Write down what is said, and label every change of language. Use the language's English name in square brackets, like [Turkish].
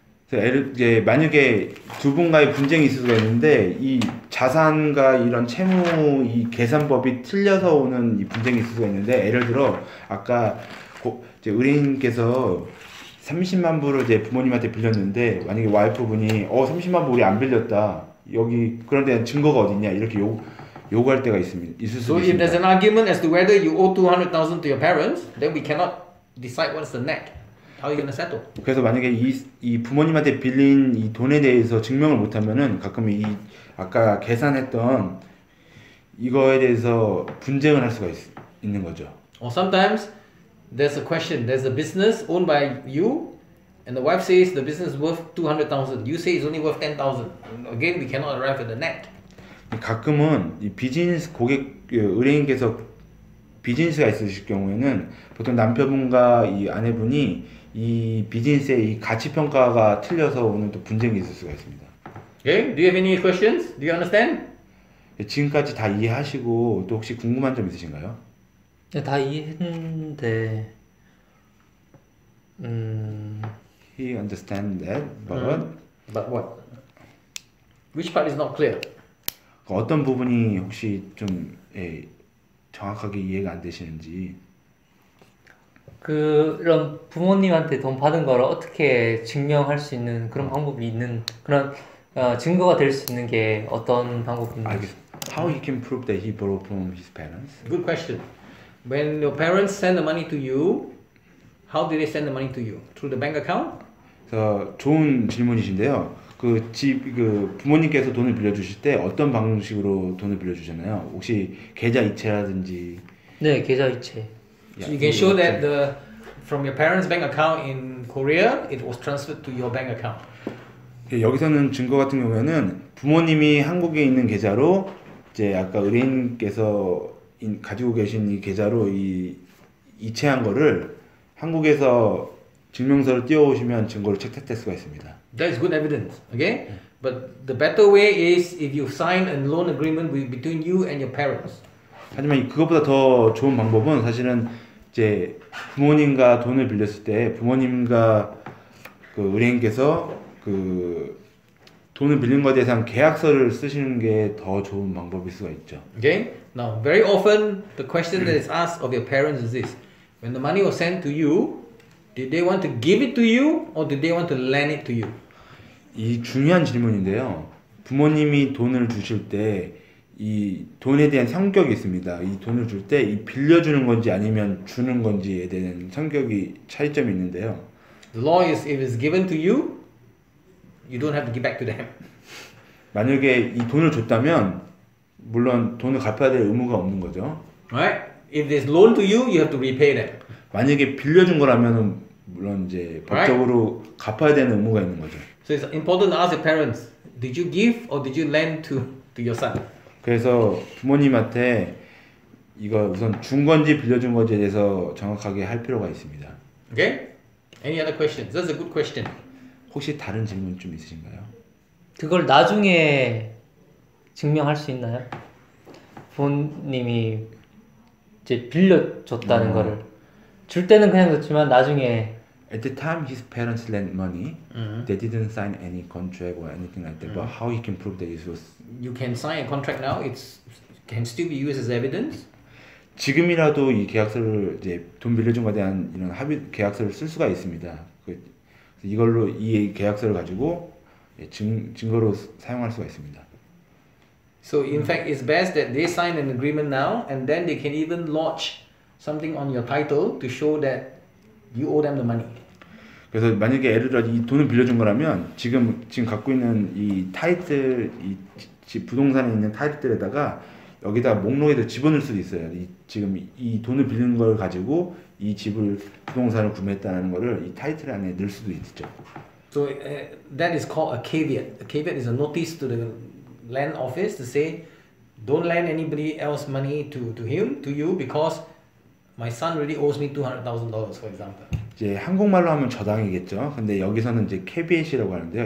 [Korean] 그래서 이제 만약에 두 분과의 분쟁이 있을 수가 있는데 이 자산과 이런 채무 이 계산법이 틀려서 오는 이 분쟁이 있을 수가 있는데 예를 들어 아까 이제 의뢰인께서 30만 불을 이제 부모님한테 빌렸는데 만약에 와이프분이 30만 불이 안 빌렸다 여기 그런데 증거가 어딨냐 이렇게 요구할 때가 있을 [English] So if there's [Korean] 있습니다. [English] an argument as to whether you owe 200,000 to your parents, then we cannot decide what's the net. How are you going to settle? [Korean] 그래서 만약에 이 부모님한테 빌린 이 돈에 대해서 증명을 못하면은 가끔 아까 계산했던 이거에 대해서 분쟁을 할 수가 있는 거죠. [English] Or sometimes there's a question, there's a business owned by you and the wife says the business is worth 200,000. You say it's only worth 10,000. Again, we cannot arrive at the net. [Korean] 가끔은 이 비즈니스 의뢰인께서 비즈니스가 있으실 경우에는 보통 남편분과 이 아내분이 이 비즈니스의 이 가치 평가가 틀려서 오는 또 분쟁이 있을 수가 있습니다. [English] Okay, do you have any questions? Do you understand? [Korean] 지금까지 다 이해하시고 또 혹시 궁금한 점 있으신가요? 네, 다 이해했는데 [English] He understand that, but But what? Which part is not clear? [Korean] 어떤 부분이 혹시 좀 정확하게 이해가 안 되시는지. 그런 부모님한테 돈 받은 거를 어떻게 증명할 수 있는 그런 방법이 있는 그런 증거가 될 수 있는 게 어떤 방법이 있는지. 알겠습니다. [English] How he can prove that he borrowed from his parents? Good question. When your parents send the money to you, how did they send the money to you? Through the bank account? [Korean] 그래서 좋은 질문이신데요. 그 부모님께서 돈을 빌려주실 때 어떤 방식으로 돈을 빌려주잖아요. 혹시 계좌 이체라든지. 네, 계좌이체. [English] So you can show that from your parents' bank account in Korea, it was transferred to your bank account. [Korean] 여기서는 증거 같은 경우에는 부모님이 한국에 있는 계좌로 이제 아까 의뢰인께서 가지고 계신 이 계좌로 이체한 거를 한국에서 증명서를 띄워오시면 증거를 채택될 수가 있습니다. [English] That is good evidence, okay? But the better way is if you sign a loan agreement between you and your parents. [Korean] 하지만 그것보다 더 좋은 방법은 사실은 이제 부모님과 돈을 빌렸을 때 부모님과 그 의뢰인께서 그 돈을 빌린 것에 대해서 계약서를 쓰시는 게 더 좋은 방법일 수가 있죠. [English] Okay? Now, very often the question that is asked of your parents is this: when the money was sent to you, Did they want to give it to you or did they want to lend it to you? [Korean] 이 중요한 질문인데요. 부모님이 돈을 주실 때 이 돈에 대한 성격이 있습니다. 이 돈을 줄 때 이 빌려주는 건지 아니면 주는 건지에 대한 성격이 차이점이 있는데요. [English] The law is if it's given to you, you don't have to give back to them. [Korean] 만약에 이 돈을 줬다면 물론 돈을 갚아야 될 의무가 없는 거죠. [English] Right? If there's loan to you, you have to repay them. [Korean] 만약에 빌려준 거라면은 물론 이제 법적으로 갚아야 되는 의무가 있는 거죠. [English] So it's important to ask your parents, did you give or did you lend to your son? [Korean] 그래서 부모님한테 이거 우선 준 건지 빌려준 건지에 대해서 정확하게 할 필요가 있습니다. [English] Okay? Any other questions? That's a good question. [Korean] 혹시 다른 질문 좀 있으신가요? 그걸 나중에 증명할 수 있나요? 부모님이 이제 빌려줬다는 거를 줄 때는 그냥 줬지만 나중에 [English] At the time his parents lent money, they didn't sign any contract or anything like that. But how he can prove that it was You can sign a contract now. It's can still be used as evidence. [Korean] 지금이라도 이 계약서를 이제 돈 빌려준 거에 대한 이런 합의 계약서를 쓸 수가 있습니다. 이걸로 이 계약서를 가지고 증거로 사용할 수가 있습니다. [English] So in fact, it's best that they sign an agreement now, and then they can even lodge something on your title to show that you owe them the money. [Korean] 그래서 만약에 예를 들어 이 돈을 빌려준 거라면 지금 갖고 있는 이 타이틀 부동산에 있는 타이틀에다가 여기다 목록에다 집어넣을 수도 있어요. 지금 이 돈을 빌린 걸 가지고 이 집을 부동산을 구매했다는 거를 이 타이틀 안에 넣을 수도 있죠. [English] So that is called a caveat. A caveat is a notice to the land office to say, don't lend anybody else money to you because my son really owes me $200,000, for example. [Korean] 이제 한국말로 하면 저당이겠죠. 근데 여기서는 이제 캐비엣이라고 하는데요.